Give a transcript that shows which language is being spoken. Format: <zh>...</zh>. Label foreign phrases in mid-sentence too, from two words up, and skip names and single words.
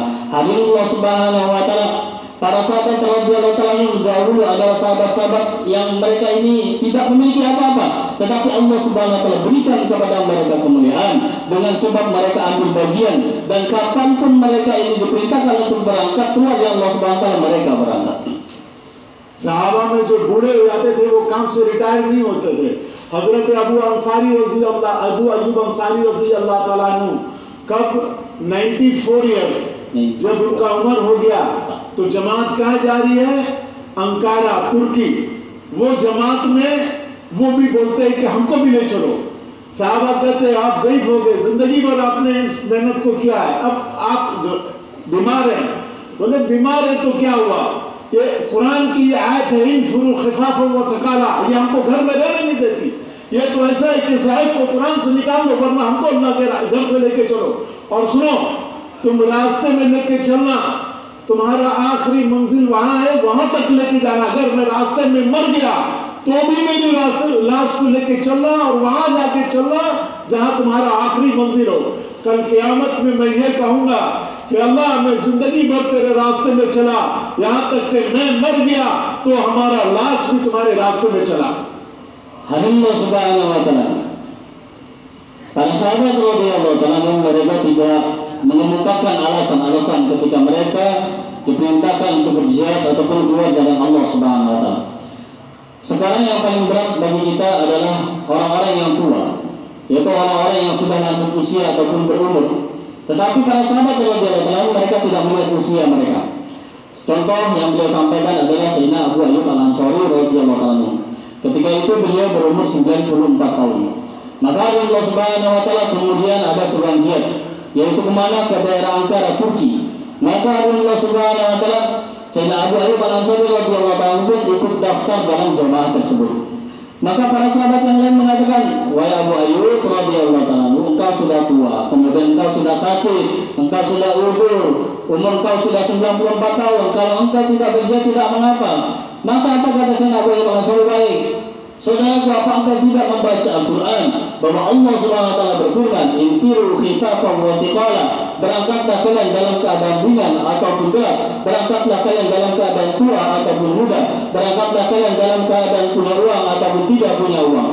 <id>Hadirin</id> <ar>الله سبحانه وتعالى,</ar> <id>para sahabat radhiyallahu anhum dahulu adalah sahabat-sahabat yang mereka ini tidak memiliki apa-apa, tetapi</id> <ar>الله سبحانه وتعالى</ar> <id>berikan kepada mereka kemuliaan dengan sebab mereka ambil bagian, dan kapanpun mereka ini diperintahkan untuk berangkat keluar dari Allah Subhanahu wa taala, mereka berangkat.</id> <hi>सहाबा में जो बूढ़े हो जाते थे वो काम से रिटायर नहीं होते थे। हजरत अबू अय्यूब अंसारी</hi> <ar>رضي الله تعالى عنه</ar> <hi>कब 94 इयर्स जब उनका उम्र हो गया तो जमात कहाँ जा रही है? अंकारा, तुर्की। वो जमात में वो भी बोलते हैं कि हमको भी ले चलो। साहबा कहते हैं आप ज़ईफ हो गए, जिंदगी भर आपने इस मेहनत को किया है, अब आप बीमार हैं। बोले बीमार है तो क्या हुआ? ये कुरान की आयत है,</hi> <ar>انفروا خفافا وثقالا,</ar> <hi>ये हमको घर में रहने नहीं देती। ये तो ऐसा है कि साहिब को कुरान से निकाल लो, वरना हमको अल्लाह के घर से लेके चलो। और सुनो, तुम रास्ते में लेके चलना, तुम्हारा आखिरी मंजिल वहां है, वहां तक लेके जाना। अगर मैं रास्ते में मर गया तो भी मेरी लाश को लेके चलना और वहां जाके चलना जहां तुम्हारा आखिरी मंजिल हो। कल क़यामत में मैं ये कहूंगा कि अल्लाह, मैं जिंदगी भर तेरे रास्ते में चला, यहाँ तक कि मैं मर गया तो हमारा लाश भी तुम्हारे रास्ते में चला।</hi> <ar>الله سبحانه وتعالى,</ar> <id>para sahabat</id> <ar>رضي الله عنهم</ar> <id>mereka tidak mengemukakan alasan-alasan ketika mereka diperintahkan untuk berjihad ataupun keluar jalan</id> <ar>الله سبحانه وتعالى.</ar> <id>Sekarang yang paling berat bagi kita adalah orang-orang yang tua, yaitu orang-orang yang sudah lanjut usia ataupun berumur. Tetapi para sahabat</id> <ar>رضي الله عنهم</ar> <id>mereka tidak melihat usia mereka. Contoh yang beliau sampaikan adalah Sayyidina Abu Ayyub Al-Ansari</id> <ar>رضي الله عنه.</ar> <id>Ketika itu beliau berumur 94 tahun. Maka</id> <ar>الله سبحانه وتعالى</ar> <id>kemudian ada seruan jihad, yaitu kemana? Ke daerah Ankara, Turki. Maka</id> <ar>الله سبحانه وتعالى,</ar> <id>Sayyidina Abu Ayyub Al-Ansari</id> <ar>رضي الله عنه</ar> <id>pun ikut daftar dalam jamaah tersebut. Maka para sahabat yang lain mengatakan, wahai Abu Ayyub</id> <ar>رضي الله عنه,</ar> <id>engkau sudah tua, kemudian engkau sudah sakit, engkau sudah udur, umur engkau sudah 94 tahun, kalau engkau tidak berjihad tidak mengapa. Maka apa kata Sayyidina Abu Ayyub Al-Ansari? Baik, saudaraku, apa engkau tidak membaca Al-Quran bahwa</id> <ar>الله سبحانه وتعالى</ar> <id>berfirman,</id> <ar>انفروا خفافا وثقالا,</ar> <id>berangkatlah kalian dalam keadaan ringan ataupun berat, berangkatlah kalian dalam keadaan tua ataupun muda, berangkatlah kalian dalam keadaan punya uang ataupun tidak punya uang.</id>